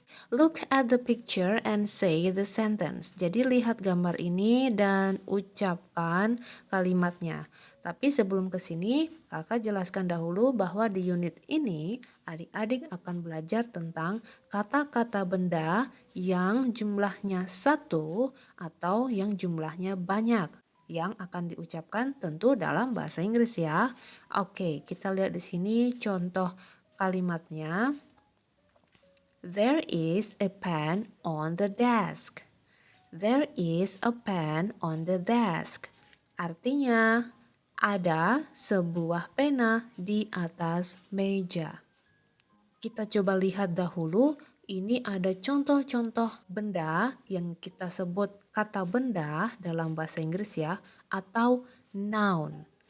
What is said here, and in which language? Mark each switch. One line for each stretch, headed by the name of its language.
English: Look at the picture and say the sentence.
Indonesian: Jadi lihat gambar ini dan ucapkan kalimatnya. Tapi sebelum ke sini, kakak jelaskan dahulu bahwa di unit ini adik-adik akan belajar tentang kata-kata benda yang jumlahnya satu atau yang jumlahnya banyak yang akan diucapkan tentu dalam bahasa Inggris ya. Oke, kita lihat di sini contoh kalimatnya.
English: There is a pen on the desk. There is a pen on the desk.
Indonesian: Artinya, ada sebuah pena di atas meja. Kita coba lihat dahulu, ini ada contoh-contoh benda yang kita sebut kata benda dalam bahasa Inggris ya, atau noun.